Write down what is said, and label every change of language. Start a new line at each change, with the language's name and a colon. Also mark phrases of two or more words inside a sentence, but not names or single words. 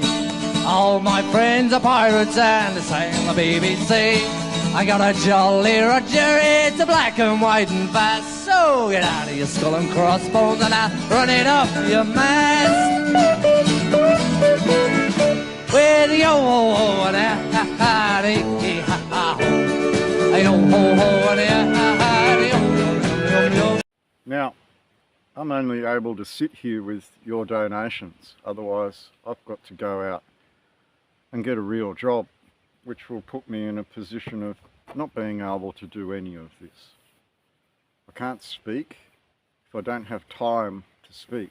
English: All my friends are pirates and they say on the BBC. I got a jolly Roger, it's a black and white and fast. So get out of your skull and crossbones and run it up your mast. With yo ho ho and ha ha dee ha ha ho. Yo ho ho and ha ha yo. Now, I'm only able to sit here with your donations. Otherwise, I've got to go out and get a real job, which will put me in a position of not being able to do any of this. I can't speak if I don't have time to speak.